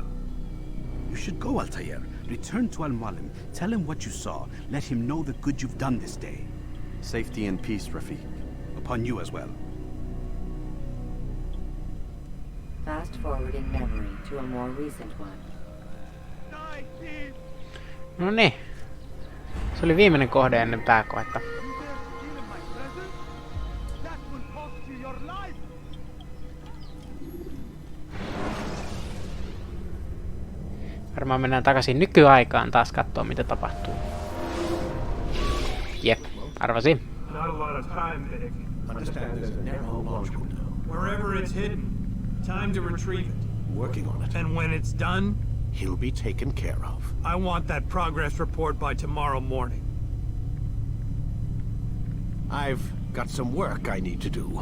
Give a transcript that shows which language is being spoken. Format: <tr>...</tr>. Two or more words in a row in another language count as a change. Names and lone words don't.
<en>You should go, Altair. Return to Al-Mualim. Tell him what you saw. Let him know the good you've done this day. Safety and peace, Rafiq. Upon you as well. Fast forwarding memory to a more recent one.</en> <fi>No niin. Se oli viimeinen kohde ennen pääkoetta. Varmaan mennään takaisin nykyaikaan taas kattoo mitä tapahtuu. Jep, arvasin.</fi> <en>Not a lot of time, Vidic. Wherever it's hidden, time to retrieve it. Working on it. And when it's done, He'll be taken care of. I want that progress report by tomorrow morning. I've got some work I need to do.</en>